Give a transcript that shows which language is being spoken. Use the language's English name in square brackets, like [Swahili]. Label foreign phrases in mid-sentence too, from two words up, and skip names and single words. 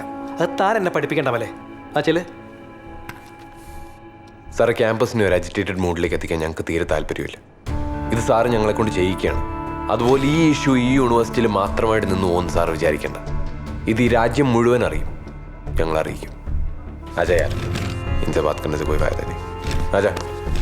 [Malayalam] അത് താൻ എന്നെ പഠിപ്പിക്കേണ്ടവല്ലേ? ചെല്. സാറ് ക്യാമ്പസിനെ ഒരു [English] agitated moodilekku [Malayalam] എത്തിക്കാൻ ഞങ്ങൾക്ക് തീരെ താല്പര്യമില്ല. ഇത് സാറ് ഞങ്ങളെ കൊണ്ട് ചെയ്യിക്കുകയാണ്. അതുപോലെ ഈ ഇഷ്യൂ ഈ യൂണിവേഴ്സിറ്റിയിൽ മാത്രമായിട്ട് നിന്ന് പോകുന്ന സാർ വിചാരിക്കേണ്ട. ഇത് ഈ രാജ്യം മുഴുവൻ അറിയും, ഞങ്ങൾ അറിയിക്കും. [Hindi] आजा यार, इनसे बात करने से कोई फायदा नहीं. आजा.